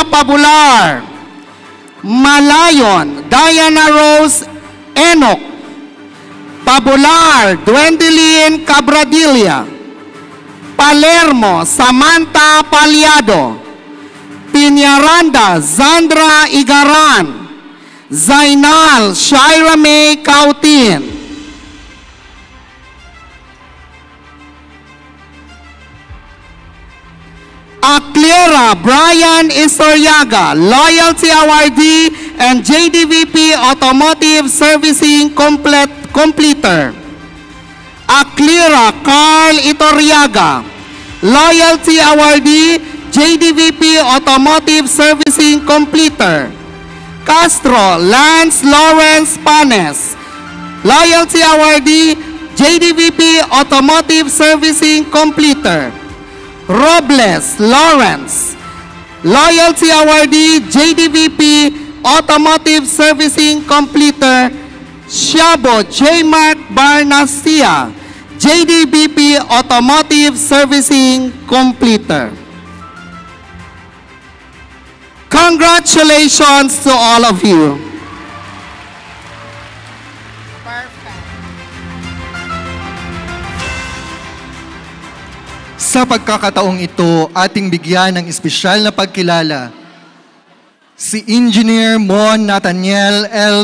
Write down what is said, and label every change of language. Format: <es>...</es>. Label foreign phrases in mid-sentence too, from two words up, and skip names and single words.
<en>Pabular, Malayon Diana Rose Enoch, Pabular Dwendelin Cabradilla, Palermo Samantha Paliado, Piñaranda Zandra Igaran, Zainal Shaira May Cautin, Aclera Brian Isoriaga, Loyalty Awardee and JDVP Automotive Servicing Completer. Aclera Carl Itoriaga, Loyalty Awardee, JDVP Automotive Servicing Completer. Castro Lance Lawrence Panes, Loyalty Awardee, JDVP Automotive Servicing Completer. Robles Lawrence, Loyalty Awardee, JDVP Automotive Servicing Completer. Shabo J. Mark Barnasia, JDVP Automotive Servicing Completer. Congratulations to all of you.</en> <tl>Sa pagkakataong ito, ating bigyan ng espesyal na pagkilala si Engineer Mon Nathaniel L.</tl>